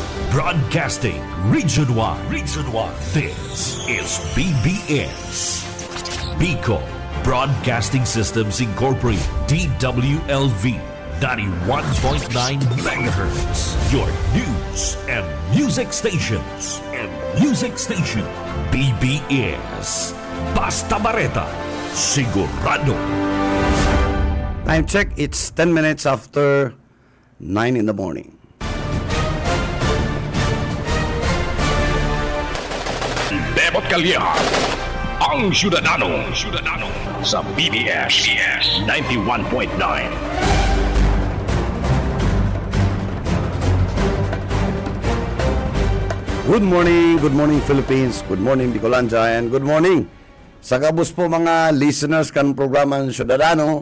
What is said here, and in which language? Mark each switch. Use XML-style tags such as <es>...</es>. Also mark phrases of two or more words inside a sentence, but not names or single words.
<en>Broadcasting Region 1. Region 1. This is BBS. Bicol Broadcasting Systems Incorporated. DWLV. 91.9 megahertz. Your news and music stations.</en> <bik>BBS. Basta Bareta. Sigurado.</bik> <en>Time check, it's 10 minutes after 9 in the morning.</en> <bik>Bebot Calleja, ang Ciudadano sa BBS 91.9.</bik> <en>Good morning Philippines, good morning Bicolandia, and good morning</en> <bik>sa kabus po mga listeners kan programang Ciudadano.</bik>